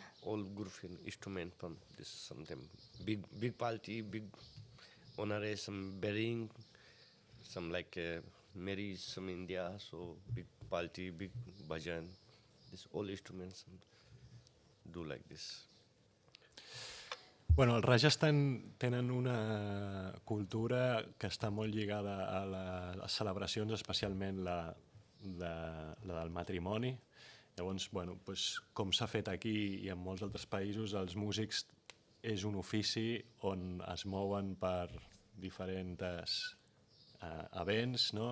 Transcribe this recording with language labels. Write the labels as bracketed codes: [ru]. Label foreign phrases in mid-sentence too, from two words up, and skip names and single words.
[en] all groove instrument from this something big party, big honor, some bearing, some like marriage, some India, so big party, big bhajan. This all instruments do like this. [ca] Bueno, el Rajasthan tenen una cultura que està molt lligada a les celebracions, especialment la del matrimoni. Llavors, bueno, doncs, com s'ha fet aquí i en molts altres països, els músics és un ofici on es mouen per diferents events, no?